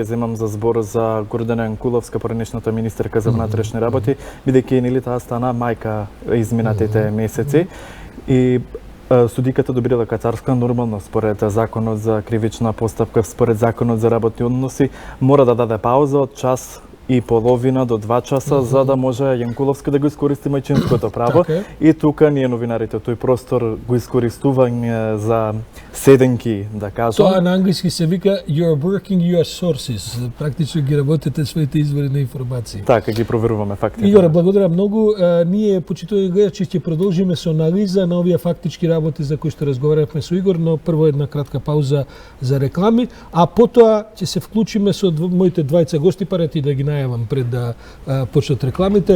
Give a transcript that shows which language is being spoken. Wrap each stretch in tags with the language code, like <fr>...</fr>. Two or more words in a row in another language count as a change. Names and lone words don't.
<mk>земам за збор за Гордана Јанкуловска, поранешната министерка за внатрешни работи, бидејќи нели таа стана мајка изминатите месеци и судиката добрила Кацарска нормално според законот за кривична постапка, според законот за работни односи, мора да даде пауза од час и половина до 2 часа за да може Јанкуловска да го искористи мајчинското право. И тука ние новинарите тој простор го искористување за седенки, да кажам. Тоа на англиски се вика</mk> <en>you're working your sources.</en> <mk>Практично ги работите своите извори на информации. Така, ги проверуваме фактите. Игоре, благодарам многу. Ние, почитувани гледачи, ќе продолжиме со анализа на овие фактички работи за кои што разговаравме со Игор, но прво една кратка пауза за реклами, а потоа ќе се вклучиме со моите двајца гости, парати да ги најавам пред да почнат рекламите.</mk>